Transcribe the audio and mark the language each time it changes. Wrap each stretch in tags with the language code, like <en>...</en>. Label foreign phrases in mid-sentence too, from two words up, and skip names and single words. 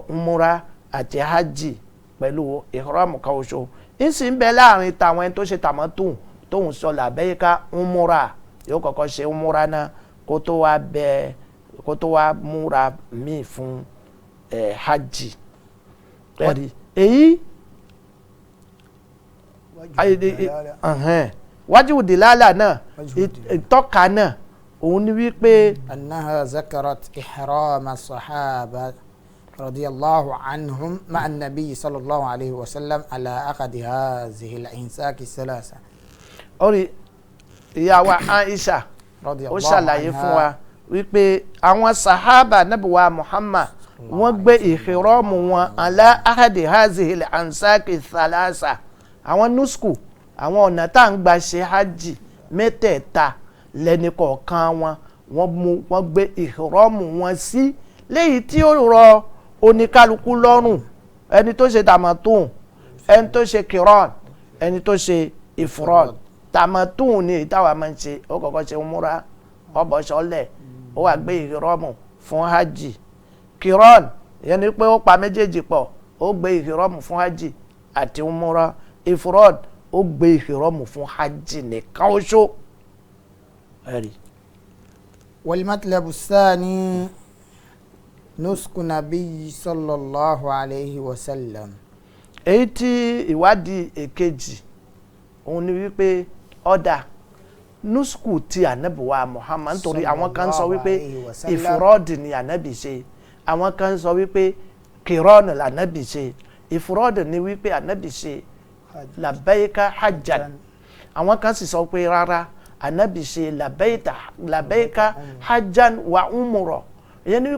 <yo>umura àti hajj pẹ̀lú ihram kan ṣoṣo ń sì ń bẹ láàrin tàwọn ẹni tó ṣe tamattu tóun sọ</yo> <ar>لبيك عمرة</ar> <yo>yóò kọ́kọ́ ṣe umura náà kó tó wá múra míì fún hajj èyí wájú dilala náà ìtọ́ka náà òun ni wípé.</yo> <ar>أنها ذكرت إحرام الصحابة رضي الله عنهم مع النبي صلى الله عليه وسلم على أحد هذه الأنساك الثلاثة.</ar> <yo>orí ìyá wa Aisha ó ṣàlàyé fún wa wípé àwọn sahaba nabuwa Muhammad wọ́n gbé ìhìrọ́mù wọn</yo> <ar>على أحد هذه الأنساك الثلاثة</ar> <yo>àwọn nusku àwọn ọ̀nà tá à ń gbà ṣe hajj mẹ́tẹ̀ẹ̀ta lẹ́ni kọ̀ọ̀kan wọ́n gbé ìhìrọ́mù wọn sí léyìí tí ó rọ oníkálukú lọ́rùn ẹni tó ṣe tamattu ẹni tó ṣe kiran ẹni tó ṣe ifrad tamattu ni ìtawà máa ń ṣe ó kọ́kọ́ ṣe umura ó bọ́ sọ́lẹ̀ ó wà gbé ìhìrọ́mù fún hajj kiran ìyẹn ni pé ó pa méjèèjì pọ̀ ó gbé ìhìrọ́mù fún hajj àti umura ifrad ó gbé ìhìrọ́mù fún hajj nìkan oṣù.</yo> <ar>والمطلب الثاني نسك النبي صلى الله عليه وسلم.</ar> <yo>èyí tí ìwádìí èkejì òun ni wípé ọ̀dà nusku ti ànábì wa Muhammad nítorí àwọn kan sọ wípé ìfúrọ́ọ̀dì ni ànábì ṣe àwọn kan sọ wípé kìrọ́ọ̀nù lànábì ṣe ìfúrọ́ọ̀dì ni wípé ànábì ṣe</yo> <ar>لبيك حجا</ar> <yo>àwọn kan sì sọ pé rárá ànábì ṣe</yo> <ar>لبيك حجا وعمرة</ar> <yo>ìyẹn ni</yo>